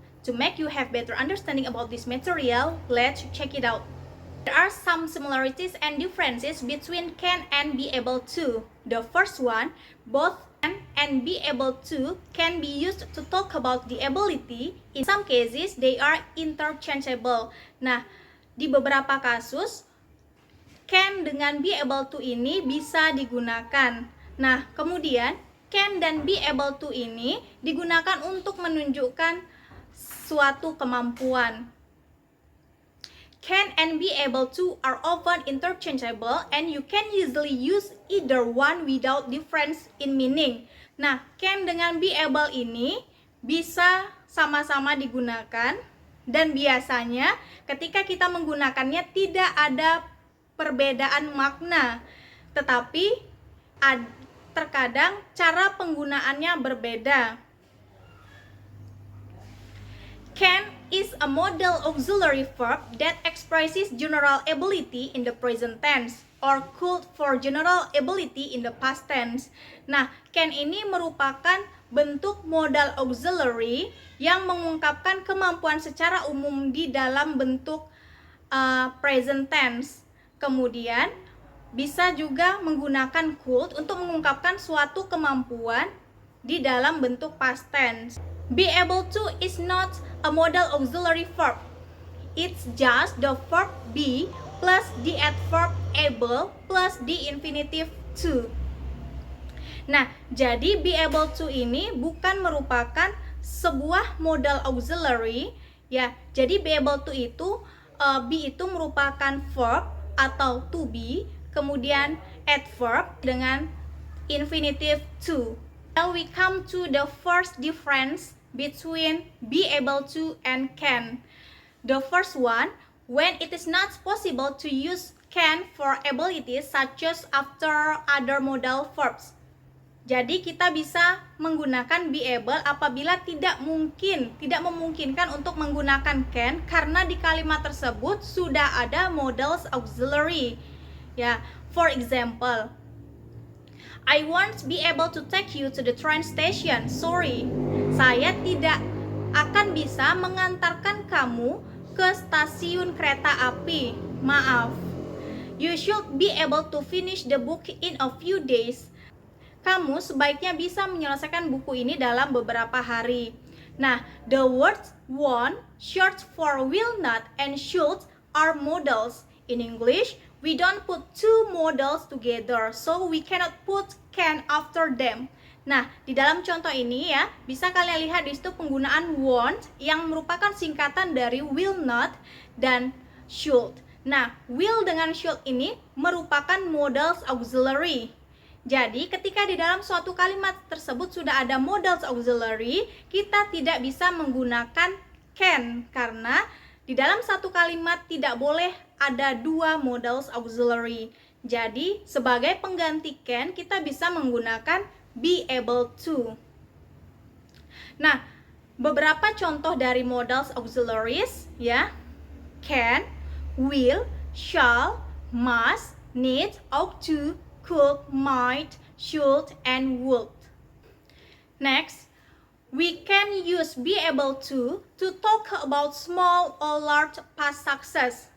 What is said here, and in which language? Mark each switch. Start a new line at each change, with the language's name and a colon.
English: To make you have better understanding about this material, let's check it out. There are some similarities and differences between can and be able to. The first one, both can and be able to can be used to talk about the ability. In some cases, they are interchangeable.
Indonesian: Nah, di beberapa kasus, can dengan be able to ini bisa digunakan. Nah, kemudian can dan be able to ini digunakan untuk menunjukkan suatu kemampuan.
English: Can and be able to are often interchangeable and you can usually use either one without difference in meaning.
Indonesian: Nah, can dengan be able ini bisa sama-sama digunakan dan biasanya ketika kita menggunakannya tidak ada perbedaan makna, tetapi terkadang cara penggunaannya berbeda.
English: Can is a modal auxiliary verb that expresses general ability in the present tense or could for general ability in the past tense.
Indonesian: Nah, can ini merupakan bentuk modal auxiliary yang mengungkapkan kemampuan secara umum di dalam bentuk present tense. Kemudian bisa juga menggunakan could untuk mengungkapkan suatu kemampuan di dalam bentuk past tense.
English: Be able to is not a modal auxiliary verb. It's just the verb be plus the adverb able plus the infinitive to.
Indonesian: Nah, jadi be able to ini bukan merupakan sebuah modal auxiliary ya. Jadi be able to itu be itu merupakan verb atau to be, kemudian adverb dengan infinitive to.
English: Now we come to the first difference between be able to and can. The first one, when it is not possible to use can for abilities such as after other modal verbs.
Indonesian: Jadi kita bisa menggunakan be able apabila tidak memungkinkan untuk menggunakan can karena di kalimat tersebut sudah ada modals auxiliary.
English: Ya, for example, I won't be able to take you to the train station.
Indonesian: Sorry, saya tidak akan bisa mengantarkan kamu ke stasiun kereta api. Maaf.
English: You should be able to finish the book in a few days.
Indonesian: Kamu sebaiknya bisa menyelesaikan buku ini dalam beberapa hari.
English: Nah, the words won't, short for will not, and should are modals. In English, we don't put two modals together, so we cannot put can after them.
Indonesian: Nah, di dalam contoh ini ya, bisa kalian lihat di situ penggunaan won't yang merupakan singkatan dari will not dan should. Nah, will dengan should ini merupakan modals auxiliary. Jadi, ketika di dalam suatu kalimat tersebut sudah ada modals auxiliary, kita tidak bisa menggunakan can karena di dalam satu kalimat tidak boleh ada dua modals auxiliary. Jadi, sebagai pengganti can, kita bisa menggunakan be able to. Nah, beberapa contoh dari modals auxiliaries ya.
English: Can, will, shall, must, need, ought to, could, might, should, and would. Next, we can use be able to talk about small or large past success.